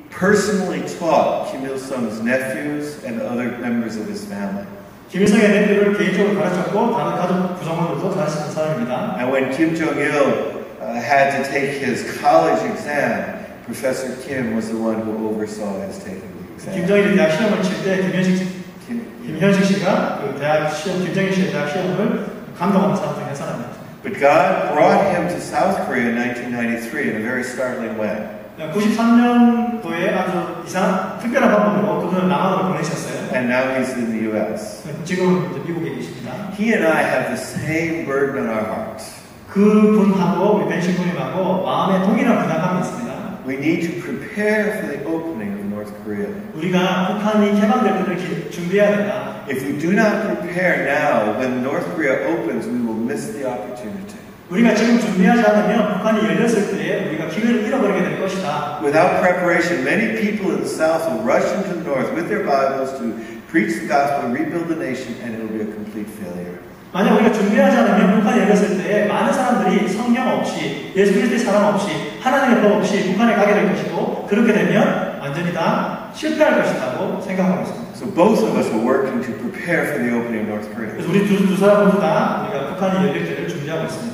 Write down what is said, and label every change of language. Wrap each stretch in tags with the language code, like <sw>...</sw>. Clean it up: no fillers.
<en>personally taught Kim Il-sung's nephews and other members of his family.</en> <ko>김일성의 nephews 개인적으로 가르쳤고 다른 가족 구성원들도 가르치는 사람입니다.</ko> <en>And when Kim Jong-il had to take his college exam, Professor Kim was the one who oversaw his taking the exam.</en> <ko>김정일이 대학 시험을 칠 때 김현식 씨가 그 대학 시험 김정일 씨의 대학 시험을 감독하는 사람 중에 한 사람이었죠.</ko> <en>But God brought him to South Korea in 1993 in a very startling way.</en> <ko>93년도에 아주 특별한 방법으로 그분을 남한으로 보내셨어요.</ko> <en>And now he's in the U.S.</en> <ko>지금 이제 미국에 계십니다.</ko> <en>He and I have the same burden on our hearts.</en> <ko>그분하고 우리 벤신 군님하고 마음에 동일한 부담감이 있습니다.</ko> <en>We need to prepare for the opening of North Korea.</en> <ko>우리가 북한이 개방될 때를 준비해야 된다.</ko> <en>If we do not prepare now, when North Korea opens, we will miss the opportunity.</en> <ko>우리가 지금 준비하지 않으면 북한이 열렸을 때에 우리가 기회를 잃어버리게 될 것이다.</ko> <en>Without preparation, many people in the South will rush into the North with their Bibles to preach the gospel, rebuild the nation, and it will be a complete failure.</en> <ko>만약 우리가 준비하지 않으면 북한이 열렸을 때에 많은 사람들이 성경 없이 예수 그리스도의 사랑 없이 하나님의 법 없이 북한에 가게 될 것이고 그렇게 되면 완전히 다 실패할 것이라고 생각하고 있습니다.</ko> <en>So both of us were working to prepare for the opening of North Korea.</en> <ko>그래서 우리 두 사람 모두 다 우리가 북한이 열릴 때를 준비하고 있습니다.</ko>